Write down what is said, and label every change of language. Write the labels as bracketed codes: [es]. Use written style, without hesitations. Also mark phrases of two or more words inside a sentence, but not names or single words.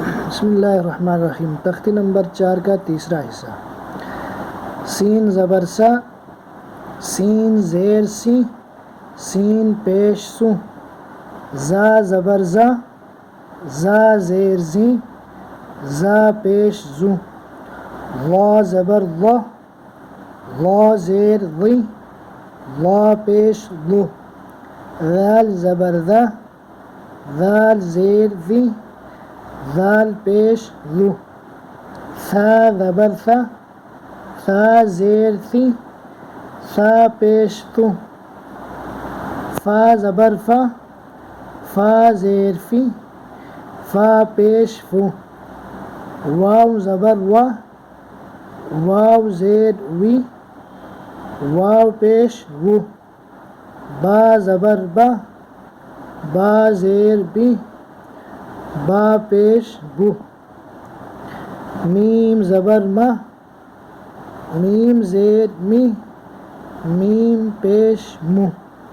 [ar] بسم اللہ الرحمن الرحیم۔ [ur] تختی نمبر 4 کا تیسرا حصہ۔ سین زبر سا، سین زیر سی، سین پیش سو، زا زبر زا، زا زیر زی، زا پیش زو، وا زبر وا، وا زیر وی، وا پیش لو، ذال زبر ذا، ذال زیر ذی، ذال پیش ذو، ثا زبر ثا، ثا زیر ثی، ثا پیش ثو، فا زبر فا، فا زیر فی، فا پیش فو، واو زبر وا، واو زیر وی، واو پیش وو، با زبر با، با زیر بی، با پیش بو، میم زبر ما، میم زیر می، میم پیش مو.